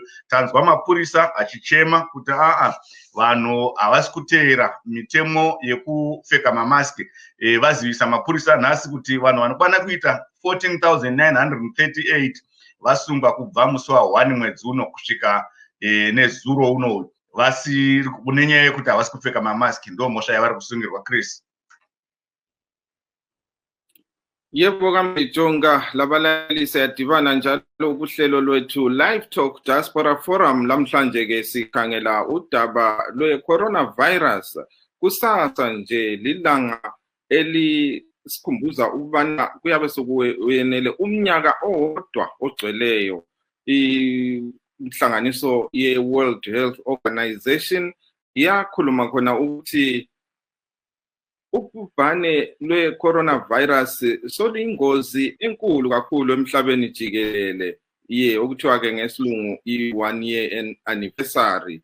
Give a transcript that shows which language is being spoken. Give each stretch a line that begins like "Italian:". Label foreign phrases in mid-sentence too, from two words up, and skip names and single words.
Shona: Tanzwa mapurisa achichema kuti vanhu havasi kuteera mitemo yekupfeka mamaski. Vazivisa mapurisa nhasi kuti vanhu vanokwana kuita 14,938 vasungwa kubva musi wa1 mwedzi uno kusvika nezuro uno, vasiri kunenyaya yekuti havasi kupfeka mamaski. Ndo mhosva yavari kusungirwa. Chris.
North Ndebele: Yebo kaMbijonga, labalaleli siyadibana njalo kuhlelo lwethu Live Talk Diaspora Forum. Lamhlanje ke sikhangela udaba lwe-coronavirus. Kusasa nje lilanga elisikhumbuza ukubana kuyabe sekuyenele umnyaka owodwa ogcweleyo inhlanganiso ye-World Health Organization yakhuluma khona ukuthi ubhubhane lwe-coronavirus soluyingozi enkulu kakhulu emhlabeni jikelele, okuthiwa ke ngesilungu i-1
English: year anniversary.